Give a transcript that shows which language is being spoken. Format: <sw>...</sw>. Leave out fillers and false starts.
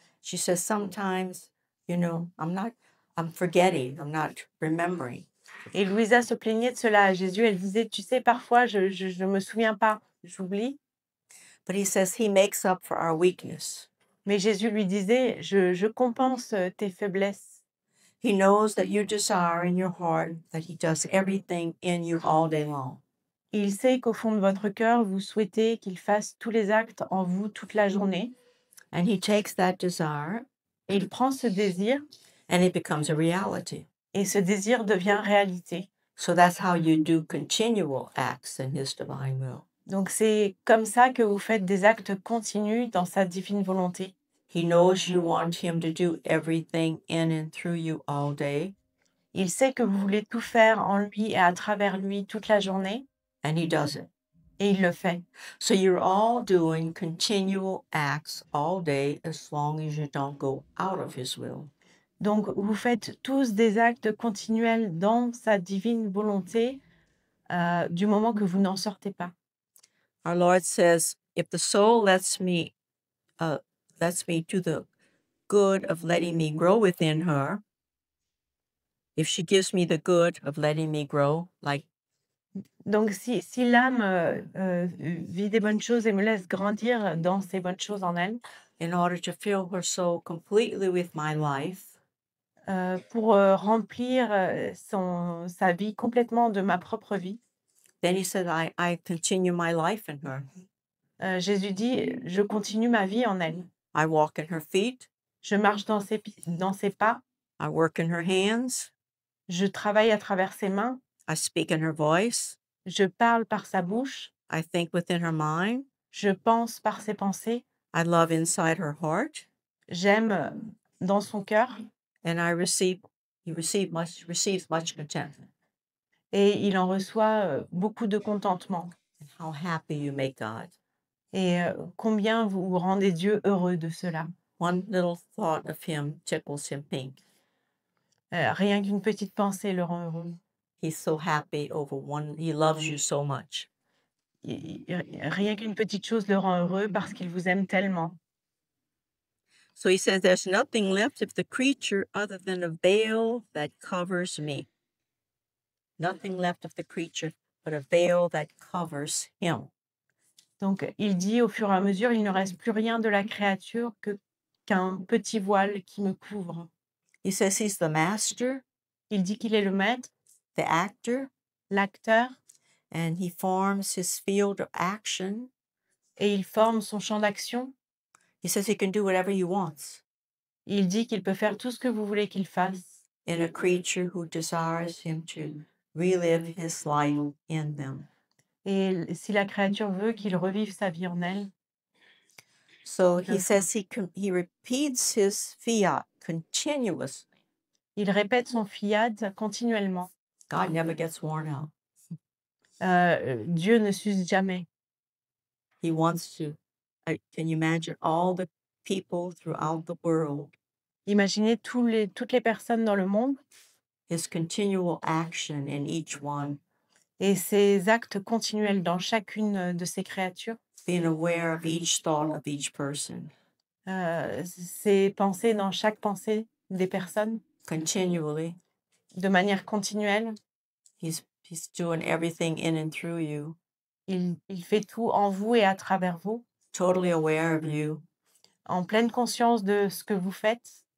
<en>She says, sometimes, I'm forgetting, I'm not remembering.</en> <fr>et Louisa se plaignait de cela à Jésus. Elle disait, tu sais, parfois, je me souviens pas, j'oublie.</fr> <en>But he says he makes up for our weakness.</en> <fr>Mais Jésus lui disait, je compense tes faiblesses.</fr> <en>He knows that you desire in your heart that he does everything in you all day long.</en> <fr>Il sait qu'au fond de votre cœur, vous souhaitez qu'il fasse tous les actes en vous toute la journée.</fr> <en>And he takes that desire</en> <fr>Et il prend ce désir</fr> <en>and it becomes a reality.</en> <fr>et ce désir devient réalité.</fr> <en>So that's how you do continual acts in his divine will.</en> <fr>Donc c'est comme ça que vous faites des actes continus dans sa divine volonté.</fr> <en>He knows you want him to do everything in and through you all day,</en> <fr>Il sait que vous voulez tout faire en lui et à travers lui toute la journée</fr> <en>and he does it.</en> <fr>et il le fait.</fr> <en>So you're all doing continual acts all day as long as you don't go out of his will.</en> <fr>Donc vous faites tous des actes continuels dans sa divine volonté du moment que vous n'en sortez pas.</fr> <en>Our Lord says, if the soul lets me do the good of letting me grow within her, if she gives me the good of letting me grow, like</en> <fr>Donc si l'âme vit des bonnes choses et me laisse grandir dans ces bonnes choses en elle,</fr> <en>in order to fill her soul completely with my life,</en> <fr>pour remplir sa vie complètement de ma propre vie,</fr> <en>then he said, I continue my life in her.</en> <fr>Jésus dit, je continue ma vie en elle.</fr> <en>I walk in her feet,</en> <fr>Je marche dans ses pas,</fr> <en>I work in her hands,</en> <fr>je travaille à travers ses mains,</fr> <en>I speak in her voice,</en> <fr>je parle par sa bouche,</fr> <en>I think within her mind,</en> <fr>je pense par ses pensées,</fr> <en>I love inside her heart,</en> <fr>j'aime dans son cœur</fr> <en>and he receives much contentment.</en> <fr>et il en reçoit beaucoup de contentement.</fr> <en>And how happy you make God.</en> <fr>Et combien vous rendez Dieu heureux de cela.</fr> <en>One little thought of him tickles him pink.</en> <fr>Rien qu'une petite pensée le rend heureux.</fr> <en>He's so happy he loves you so much.</en> <fr>Rien qu'une petite chose le rend heureux parce qu'il vous aime tellement.</fr> <en>So he says, there's nothing left of the creature other than a veil that covers me. Nothing left of the creature but a veil that covers him.</en> <fr>Donc, il dit au fur et à mesure, il ne reste plus rien de la créature qu'un petit voile qui me couvre.</fr> <en>He says he's the master,</en> <fr>Il dit qu'il est le maître,</fr> <en>the actor,</en> <fr>l'acteur,</fr> <en>and he forms his field of action.</en> <fr>et il forme son champ d'action.</fr> <en>He says he can do whatever he wants</en> <fr>Il dit qu'il peut faire tout ce que vous voulez qu'il fasse</fr> <en>in a creature who desires him to relive his life in them.</en> <fr>et si la créature veut qu'il revive sa vie en elle.</fr> <en>So he says he repeats his fiat continuously.</en> <fr>Il répète son fiat continuellement.</fr> <en>God never gets worn out.</en> <fr>Dieu ne s'use jamais.</fr> <en>He wants to. Can you imagine all the people throughout the world?</en> <fr>Imaginez toutes les personnes dans le monde</fr> <en>His continual action in each one,</en> <fr>et ses actes continuels dans chacune de ces créatures.</fr> <en>being aware of each thought of each person,</en> <fr>Ses pensées dans chaque pensée des personnes</fr> <en>continually.</en> <fr>de manière continuelle.</fr> <en>He's doing everything in and through you,</en> <fr>Il fait tout en vous et à travers vous,</fr> <en>totally aware of you.</en> <fr>en pleine conscience de ce que vous faites.</fr>